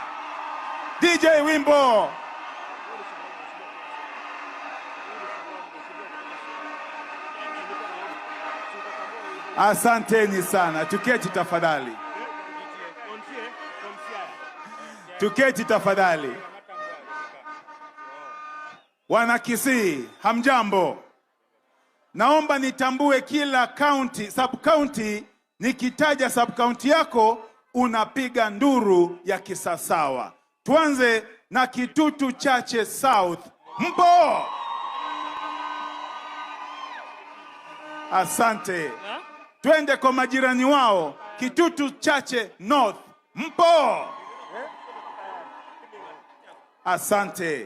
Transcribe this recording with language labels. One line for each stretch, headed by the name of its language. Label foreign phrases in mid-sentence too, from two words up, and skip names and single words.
Swahili: DJ wimbo. Asanteni sana. Tuketi tafadhali. Tuketi tafadhali. Wana Kisii, hamjambo. Naomba nitambue kila
English: county, sub county.
Swahili: Nikitaja
English: sub county
Swahili: yako unapiga nduru ya kisasawa. Tuanze na Kitutu Chache South. Mpo? Asante. Twende kwa majirani wao. Kitutu Chache North. Mpo? Asante.